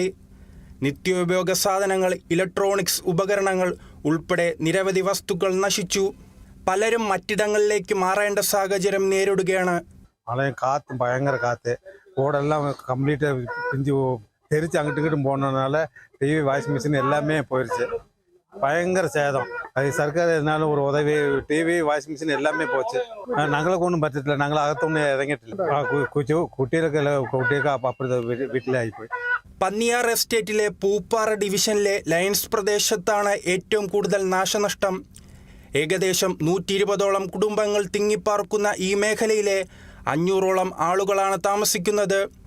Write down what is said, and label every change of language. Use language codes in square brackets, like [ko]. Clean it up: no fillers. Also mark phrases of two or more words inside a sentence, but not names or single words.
[ml] നിത്യോപയോഗ സാധനങ്ങൾ, ഇലക്ട്രോണിക്സ് ഉപകരണങ്ങൾ ഉൾപ്പെടെ നിരവധി വസ്തുക്കൾ നശിച്ചു. പലരും മറ്റിടങ്ങളിലേക്ക് മാറേണ്ട സാഹചര്യം നേരിടുകയാണ്. കാറ്റും ഭയങ്കര കാറ്റ്, ഓടെല്ലാം കംപ്ലീറ്റ് പിഞ്ചു തെരിച്ച് അങ്ങോട്ടും ഇങ്ങോട്ടും പോകുന്നതുനാல TV, [ta] வாஷிங் மிஷின் எல்லாமே போயிடுச்சு. பயங்கர சேதம். அது சர்க்கார் எதனால ஒரு உதவி, TV, வாஷிங் மிஷின் எல்லாமே போச்சு. [ml] ഞങ്ങൾക്ക് ഒന്നും പറ്റത്തില്ല, ഞങ്ങൾ അകത്തൊന്നും ഇറങ്ങിയിട്ടില്ല. കുട്ടിയൊക്കെ അപ്പുറത്തെ വീട്ടിലായിപ്പോയി. പന്നിയാർ എസ്റ്റേറ്റിലെ പൂപ്പാറ ഡിവിഷനിലെ ലയൺസ് പ്രദേശത്താണ് ഏറ്റവും കൂടുതൽ നാശനഷ്ടം. ഏകദേശം 120ഓളം കുടുംബങ്ങൾ തിങ്ങിപ്പാർക്കുന്ന ഈ മേഖലയിലെ 500ഓളം ആളുകളാണ് താമസിക്കുന്നത്.